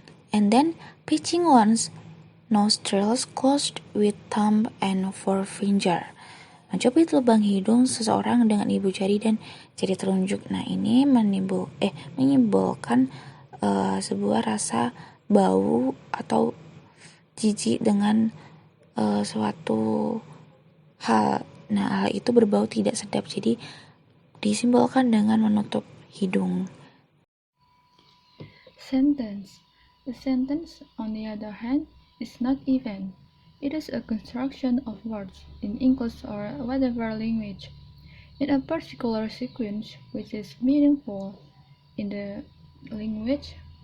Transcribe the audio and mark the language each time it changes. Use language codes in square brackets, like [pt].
[en] And then pitching one's nostrils closed with thumb and forefinger. [id] Menjepit lubang hidung seseorang dengan ibu jari dan jari telunjuk. Nah, ini menyimbolkan sebuah rasa bau atau jijik dengan suatu hal. Nah, hal itu berbau tidak sedap, jadi disimbolkan dengan menutup hidung. [en] Sentence. A sentence, on the other hand, is not even. It is a construction of words in English or whatever language in a particular sequence which is meaningful in the language.